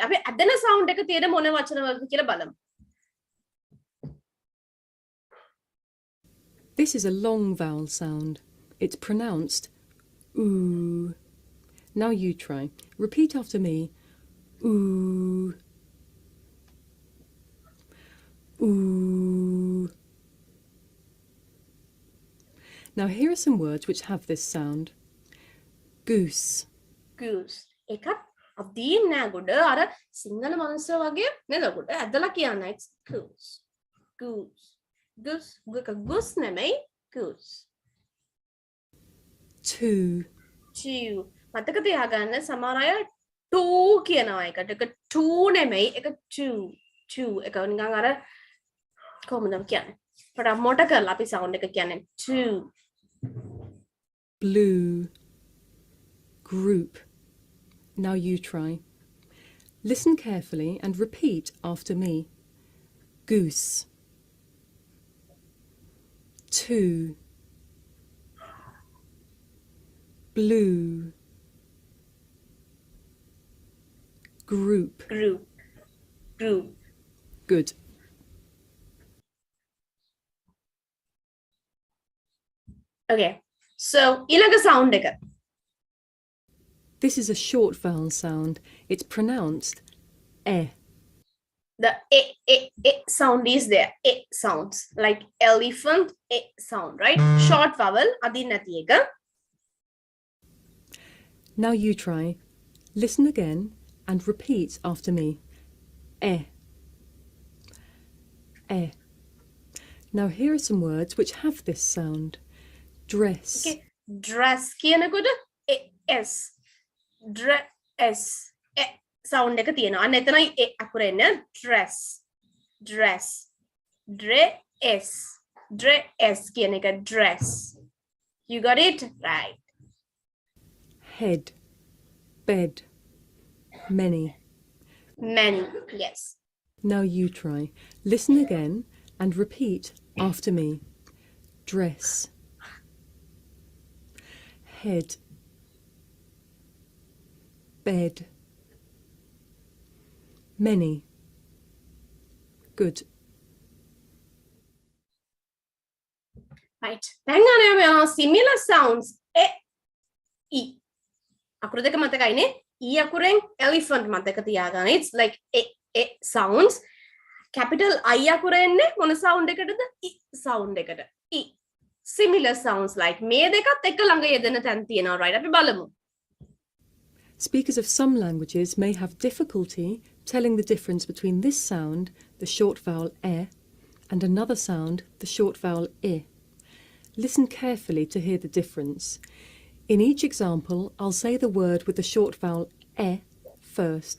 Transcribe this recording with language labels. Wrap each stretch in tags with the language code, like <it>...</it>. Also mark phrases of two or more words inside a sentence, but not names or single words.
<si>අපි ඇදෙන sound එක තියෙන මොන වචන වලද කියලා බලමු.</si> <en>This is a long vowel sound. It's pronounced ooh. Now you try. Repeat after me. Ooh. Ooh. Now here are some words which have this sound. Goose. Goose.</en> <si>එකත් අදීන් නෑ ගොඩ අර සිංහල මනුස්සය වගේ නේද ගොඩ ඇදලා කියන්න.</si> <en>It's goose. Goose. Goose. Goose නෙමෙයි goose. Two. Two.</en> <si>මතක තියාගන්න සමහර අය two කියනවා එකට. ඒක two නෙමෙයි ඒක two. Two. ඒක නිකන් අර කොහොමද කියන්නේ? පොඩක් මොට කරලා අපි sound එක කියන්නේ two.</si> <en>Blue. Group. Now you try. Listen carefully and repeat after me. Goose. Two. Blue. Group. Group. Group. Good. Okay.</en> <si>So ඊළඟ sound එක.</si> <en>This is a short vowel sound. It's pronounced eh. The e sound is there. E sounds like elephant e sound, right? Short vowel</en> <si>අදින් නැති එක.</si> <en>Now you try. Listen again and repeat after me. Eh. Eh. Now here are some words which have this sound. Dress. Okay. Dress කියනකොට s. Dress. E sound</en> <si>එක තියෙනවා. අන්න එතනයි e අකුර එන්නේ.</si> <en>Dress. Dress. Dress. Dress</en> <si>කියන එක</si> <en>dress. You got it? Right. Head. Bed. Many. Many. Yes. Now you try. Listen again and repeat after me. Dress. Head. Bed. Many. Good. Right.</en> <si>දැන් අනේ</si> <en>similar sounds e e</en> <si>අකුරු දෙක මතකයිනේ e අකුරෙන් elephant මතක තියාගන්න.</si> <en>It's like e sounds. Capital I</en> <si>අකුරෙන්නේ මොන sound එකටද?</si> <en>e sound</en> <si>එකට.</si> <en>e. Similar sounds like</en> <si>මේ දෙකත් එක ළඟ යෙදෙන තැන් තියෙනවා. Right. අපි බලමු.</si> <en>Speakers of some languages may have difficulty telling the difference between this sound, the short vowel e, and another sound, the short vowel I. Listen carefully to hear the difference. In each example, I'll say the word with the short vowel e first.</en>